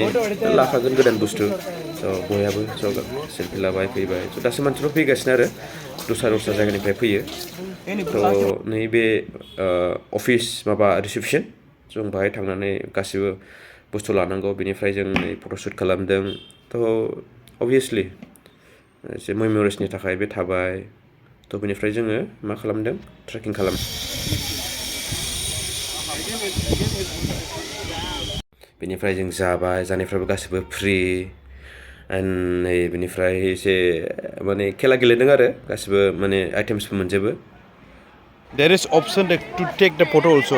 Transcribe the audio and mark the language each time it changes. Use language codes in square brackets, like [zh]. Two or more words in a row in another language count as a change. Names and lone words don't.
[brx] लाखागोन गोदान बुस्थु स' बयहाबो स' सेल्फि लाबाय फैबाय स' दासो मानसिफोर फैगासिनो आरो दस्रा जायगानिफ्राय फैयो थ' नैबे [en] office reception [brx] जों बाहाय थांनानै गासिबो बुस्थु लानांगौ बेनिफ्राय जों नै फट'शुट खालामदों थ' अभियासलि एसे मेम'रिसनि थाखाय बे थाबाय थ' बेनिफ्राय जोङो मा खालामदों ट्रेकिं बेनिफ्राय जों जाबाय जानायफ्राबो गासिबो फ्रि एन्ड नै बेनिफ्राय एसे माने खेला गेलेदों आरो गासिबो माने आइटेम्सबो मोनजोबो [en] There is option to take the photo also.